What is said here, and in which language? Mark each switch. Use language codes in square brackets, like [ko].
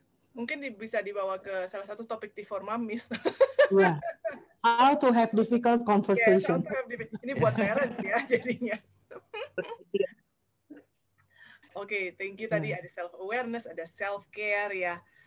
[id] Mungkin bisa dibawa ke salah satu topik di Formamis. [en] Yeah. How to have difficult conversation. [id] Ini buat parents ya jadinya. [en] Oke, thank you. [id] Tadi ada self-awareness, ada self-care ya.